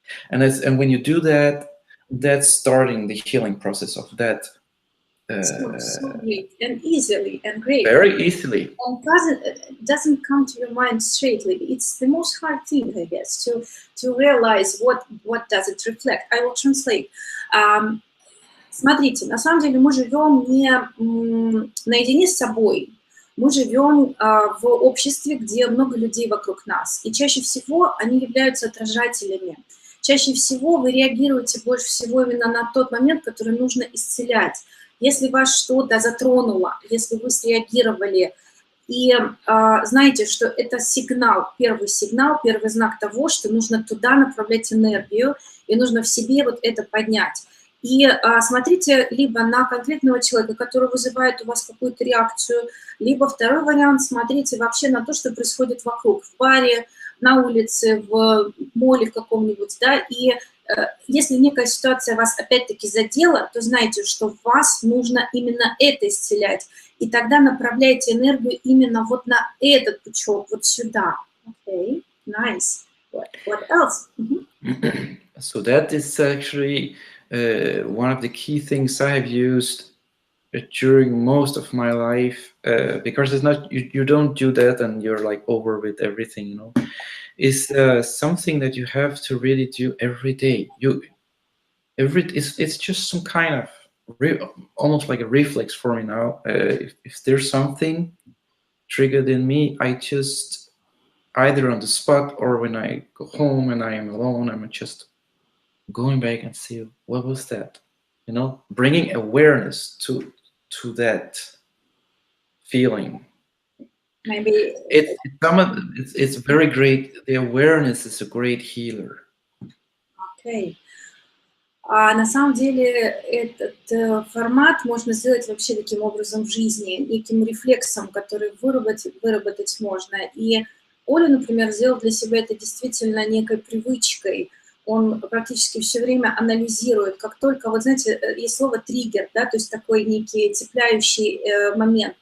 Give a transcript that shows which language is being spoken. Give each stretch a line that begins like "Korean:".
English: And when you do that, that's starting the healing process of that. So great and easily and great. Very easily. And doesn't come to your mind straightly. It's the most hard thing, I guess, to realize what does it reflect. I will translate.
Russian: Смотрите, на самом деле мы живем не наедине с собой. Мы живем в обществе, где много людей вокруг нас. И чаще всего они являются отражателями. Чаще всего вы реагируете больше всего именно на тот момент, который нужно исцелять. Если вас что-то затронуло, если вы среагировали, и знаете, что это сигнал, первый знак того, что нужно туда направлять энергию, и нужно в себе вот это поднять. И смотрите либо на конкретного человека, который вызывает у вас какую-то реакцию, либо второй вариант, смотрите вообще на то, что происходит вокруг, в баре, на улице, в моле в каком-нибудь, да, и если некая ситуация вас опять-таки задела, то знайте, что вас нужно именно это исцелять, и тогда направляйте энергию именно вот на этот пучок, вот сюда.
English: Okay, nice. What else? So that is actually one of the key things I have used during most of my life, because it's not, you don't do that and you're like over with everything, It's something that you have to really do every day. It's just some kind of almost like a reflex for me now. If there's something triggered in me, I just, either on the spot or when I go home and I am alone, I'm just going back and see, what was that? Bringing awareness to that feeling. Maybe it's very great. The awareness is a great healer. Okay.
Russian: На самом деле этот формат можно сделать вообще таким образом в жизни, неким рефлексом, который выработать можно. И Оля, например, сделал для себя это действительно некой привычкой. Он практически все время анализирует, как только, вот знаете, есть слово триггер, да, то есть такой некий цепляющий момент.